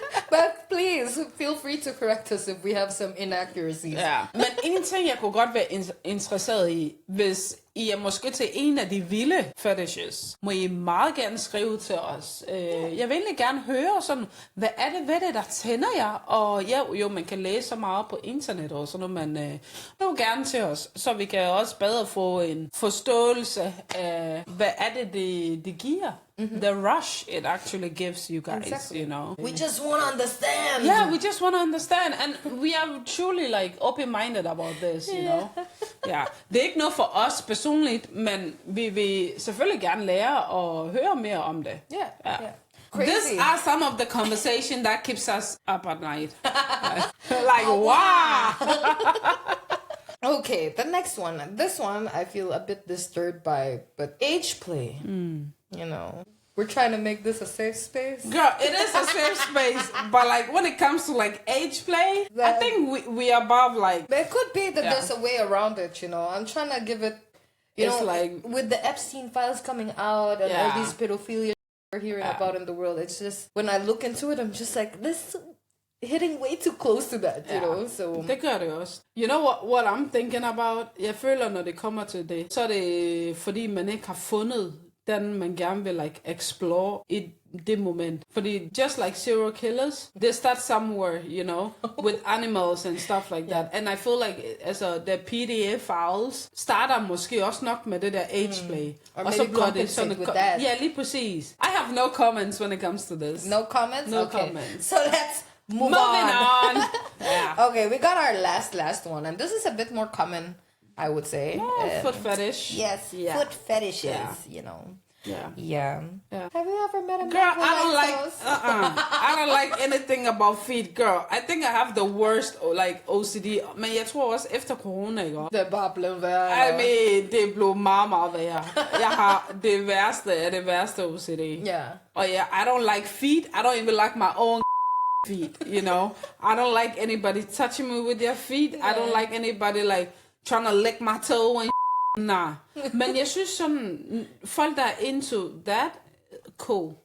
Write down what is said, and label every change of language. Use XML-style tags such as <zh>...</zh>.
<en>But please feel free to correct us if we have some inaccuracies.</en> <da>Ja. Men en ting jeg kunne godt være interesseret i, hvis I er måske til en af de vilde fetishes, må I meget gerne skrive til os. Jeg vil egentlig gerne høre sådan, hvad er det ved det, der tænder jer? Og jo, man kan læse så meget på internet og sådan noget, men skriv gerne til os, så vi kan også bedre få en forståelse af, hvad er det giver.</da> <en>The rush it actually gives you guys, exactly. you know. We just want to understand. Yeah, we just want to understand, and we are truly like open-minded about this, you know.</en> <da>Ja, det er ikke noget for os personligt, men vi vil selvfølgelig gerne lære og høre mere om det.</da> <en>Yeah. Crazy. These are some of the conversation that keeps us up at night. Like, wow! Okay, the next one. This one I feel a bit disturbed by, but age play. You know, we're trying to make this a safe space. Girl, it is a safe space, but like when it comes to like age play, I think we are above like. But it could be that there's a way around it, you know. I'm trying to give it, you know, like with the Epstein files coming out and all these pedophilia we're hearing about in the world. It's just when I look into it, I'm just like this. Hitting way too close to that, you know, so...</en> <da>Det gør det også.</da> <en>You know what I'm thinking about?</en> <da>Jeg føler, når det kommer til det, så er det fordi, man ikke har fundet den, man gerne vil</da> <en>like explore</en> <da>i det moment. Fordi</da> <en>just like serial killers, they start somewhere, you know, with animals and stuff like that. And I feel like,</en> <da>altså,</da> <en>the PDF files</en> <da>starter måske også nok med det der age play. Og så bliver det sådan</da> <en>with that.</en> <da>Ja, lige præcis.</da> <en>I have no comments when it comes to this. No comments? No okay. Comments. So let's moving on. Yeah. Okay, we got our last one, and this is a bit more common, I would say. Foot fetish. Yes, foot fetishes, you know. Yeah. Have you ever met a man girl, who I don't likes like those? I don't like anything about feet, girl. I think I have the worst like OCD.</en> <da>Men jeg tror også efter corona, ikke? Det er bare blevet værre.</da> <en>I mean,</en> <da>det blev meget værre. Jeg har det værste OCD.</da> <en>Yeah.</en> <da>Og</da> <en>I don't like feet. I don't even like my own feet, you know. I don't like anybody touching me with their feet. I don't like anybody like trying to lick my toe and nah.</en> <da>Men jeg synes sådan, folk der er</da> <en>into that,</en> <da>cool.</da>